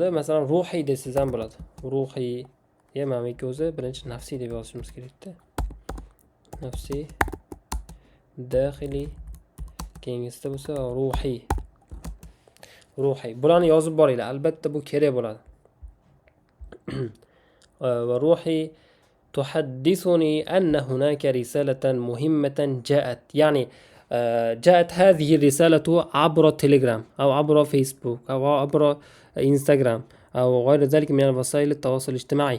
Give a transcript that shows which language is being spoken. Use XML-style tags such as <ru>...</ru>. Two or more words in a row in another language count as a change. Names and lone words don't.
<uz>Masalan, ruhiy desiz ham bo'ladi. Ruhiy, meniki o'zi birinchi nafsiy deb yozishimiz kerak-da. Nafsiy, daxili, keyingisida bo'lsa ruhiy. ruhiy. Bularni yozib boringlar. Albatta bu kerak bo'ladi.</uz> <ar>وروحي تحدثني أن هناك رسالة مهمة جاءت، يعني جاءت هذه الرسالة عبر تليجرام أو عبر فيسبوك أو عبر إنستغرام أو غير ذلك من وسائل التواصل الاجتماعي.</ar>